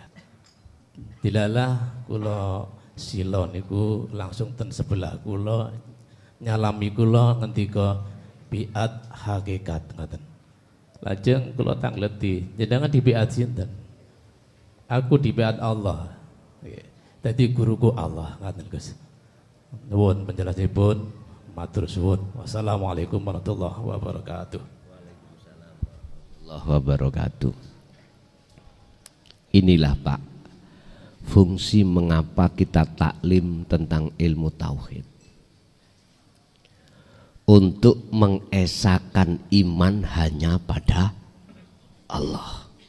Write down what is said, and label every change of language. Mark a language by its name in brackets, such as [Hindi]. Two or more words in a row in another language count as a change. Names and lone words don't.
[Javanese] Dilalah kula sila niku langsung ten sebelah kula nyalami kula ngendika biat hakikat ngoten. Lajeng kula tangleti, jenengan di biat sinten? Aku di biat Allah. Dadi guruku Allah ngoten Gus. Nuwun penjelasanipun, matur suwun. [Arabic] والسلام عليكم ورحمة الله وبركاته. وعليكم السلام وبركاته. [Indonesian] Inilah Pak, fungsi mengapa kita taklim tentang ilmu tauhid. Untuk mengesahkan iman hanya pada Allah.